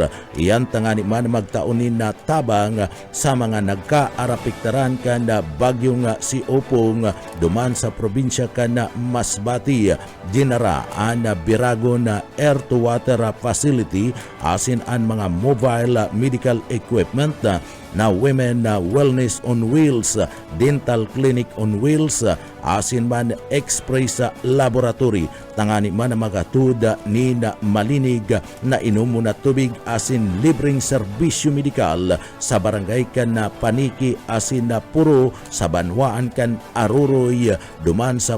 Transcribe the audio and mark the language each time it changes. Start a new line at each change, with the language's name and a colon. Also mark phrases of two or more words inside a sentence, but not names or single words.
Bikol: iyan tangani man magtaunin na tabang sa mga nagkaarapiktaran kan bagyong si Opong duman sa probinsya kan Masbati dinara ana birago na
English: air to water facility
Bikol: asin an mga
English: mobile medical equipment na women wellness on wheels, dental clinic on wheels,
Bikol: asin man
English: express laboratory
Bikol: tangani man magatud ni na malinig na inumo na tubig asin libreng serbisyo medikal sa barangay kan na Paniki asin na Puro sa banwaan kan Aruroy duman sa